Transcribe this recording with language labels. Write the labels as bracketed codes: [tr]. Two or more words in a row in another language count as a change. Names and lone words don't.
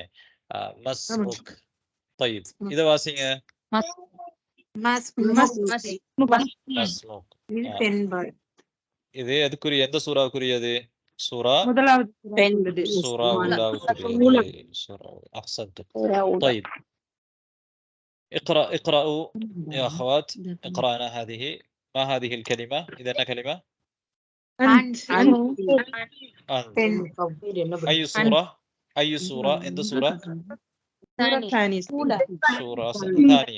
[ta] மஸ்முக். طيب இத வாசிங்க. மஸ்முக் இது எதுக்குரிய எந்த சூறாவுக்குரியது? சூரா முதலாவது சூரா ஊலாவுக்குரியது. [ar] سورة أحسنت. طيب اقرأوا يا أخوات اقرأنا هذه. ما هذه الكلمة؟ إذا أنها كلمة أنت. أي سورة؟ أي سورة؟ عند سورة ثانية. سورة ثانية.